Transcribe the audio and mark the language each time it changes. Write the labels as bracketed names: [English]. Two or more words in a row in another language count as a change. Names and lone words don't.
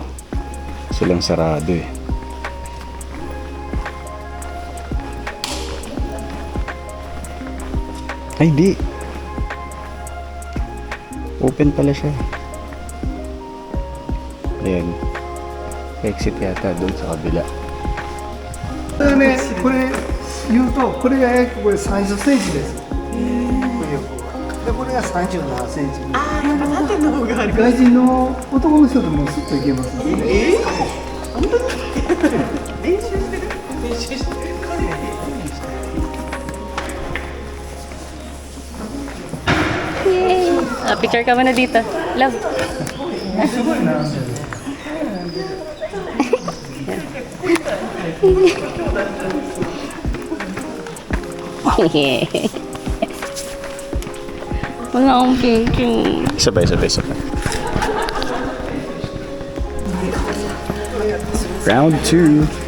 [Filipino] Silang sarado eh. Ay, di. Open pala siya. Ayan. Exit yata doon sa kabila. [Japanese] これね、これ言うと、これが約これ30センチです。で、これが37センチ。ああ、なるほど。縦の方がある。外人の男の人でもスッといけます。本当に？練習してる？練習してる。 Yay! [Filipino] Picture ka muna dito. Love. [Japanese] すごいな。 [Filipino] Wala akong thinking. Sabay. Round 2.